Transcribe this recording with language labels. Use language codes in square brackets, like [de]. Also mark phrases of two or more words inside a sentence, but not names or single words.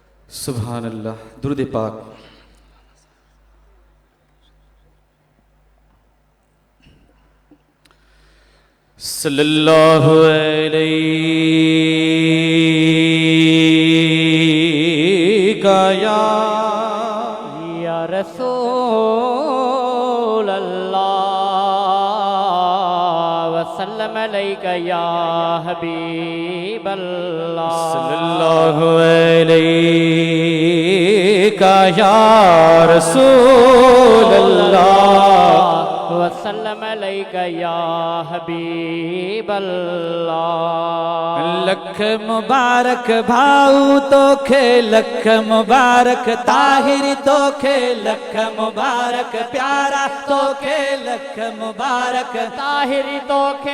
[ar] سبحان الله. [sd] दुरूद पाक। [ar] صلى الله عليه يا رسول الله وسلم عليك يا حبيب الله. صلى الله عليه يا رسول الله وسلم عليك يا حبيب الله. [sd] लख मुबारक भाऊ तोखे, लख मुबारक ताहिर तोखे, लख मुबारक प्यारा तोखे, लख मुबारक ताहिरी तोखे।